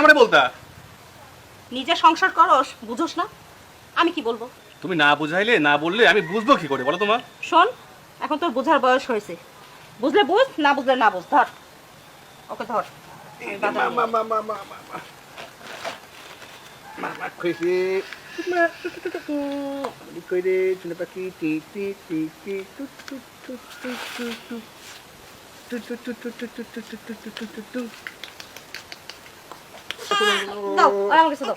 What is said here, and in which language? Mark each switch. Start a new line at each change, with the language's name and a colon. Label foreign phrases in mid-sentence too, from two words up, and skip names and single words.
Bangla: সেটা তুমি আগে আমারে বলতা। নিজে সংসার করস, বুঝোস না? আমি কি বলবো? তুমি না বুঝাইলে না বললে আমি বুঝবো কি করে বলো তোমার? শোন, এখন তোর বোঝার বয়স হয়েছে। বুঝলে বুঝ, না বুঝলে না বুঝ। ধর, ওকে ধর। আমি বাজারে নিয়ে যাই।
English: Mama crazy. Mama crazy. Tuna paki ti ti ti ti tu tu tu tu tu tu. Tu tu tu tu tu tu tu tu tu tu tu tu.
Bangla: দাও আর আমার কাছে দাও।